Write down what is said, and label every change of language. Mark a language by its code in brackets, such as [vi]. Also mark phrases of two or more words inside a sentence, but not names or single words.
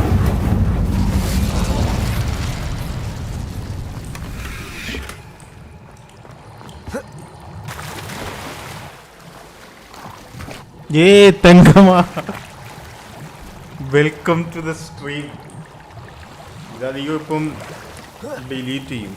[en] Yay, Tangama. Welcome to the stream. [ml] ഇതധികം ഇപ്പം ഡിലീറ്റ് ചെയ്യും.